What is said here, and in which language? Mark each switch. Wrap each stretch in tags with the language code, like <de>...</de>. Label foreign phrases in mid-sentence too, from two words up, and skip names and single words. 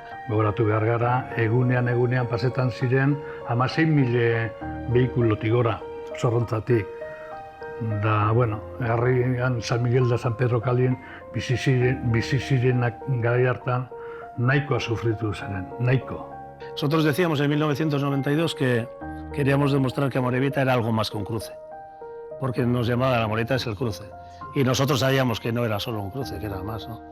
<eu>Gogoratu behar gara, egunean pasetan ziren 16.000 behikulotik gora, Zorrontzatik. Da, bueno, herrian San Miguel da San Pedro Kalien bizi zirenak garai hartan nahikoa sufritu ziren, nahiko.</eu> <es>Nosotros decíamos en 1992 que queríamos demostrar que Amorebieta era algo más que un cruce, porque nos llamaba la Amorebieta es el cruce. Y nosotros sabíamos que no era solo un cruce, que era más, ¿no?</es>